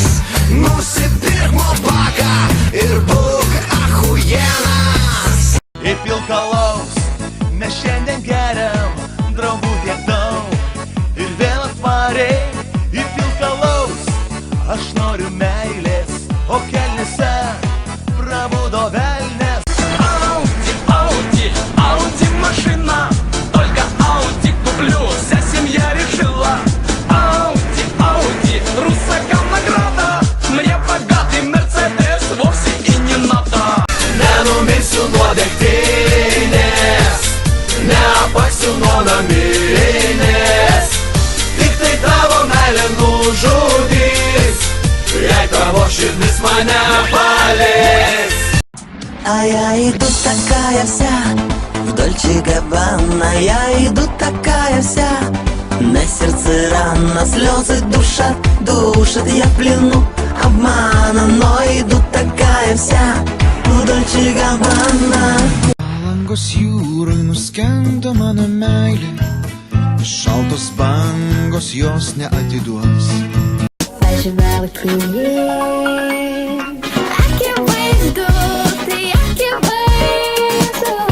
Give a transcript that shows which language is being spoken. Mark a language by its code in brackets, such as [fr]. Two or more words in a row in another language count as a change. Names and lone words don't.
[lt] Nusipirk mopaką ir būk achujenas. Įpilk alaus, mes šiandien geriam, draugų tiek daug. Ir vėl atvariai įpilk alaus. Aš noriu meilės, o kelnėse prabudo velnės. [ru] Audi, Audi, Audi машина, только Audi куплю, вся семья решила. Audi, Audi, русакам награда, мне богатый Мерседес вовсе и не надо. [lt] Nenumirsiu nuo degtinės, neapaksiu nuo naminės, tik tai tavo meilė nužudys, jei tavo širdis mane paleis. [ru] А я иду такая вся в Дольче Габбана, я иду такая вся, на сердце рана, слезы душат, душат, я в плену обмана, но иду такая вся в Дольче Габбана. [lt] Palangos jūroj nuskendo mano meilė, šaltos bangos jos neatiduos. Važiavau klyje, akivaizdu, tai akivaizdu.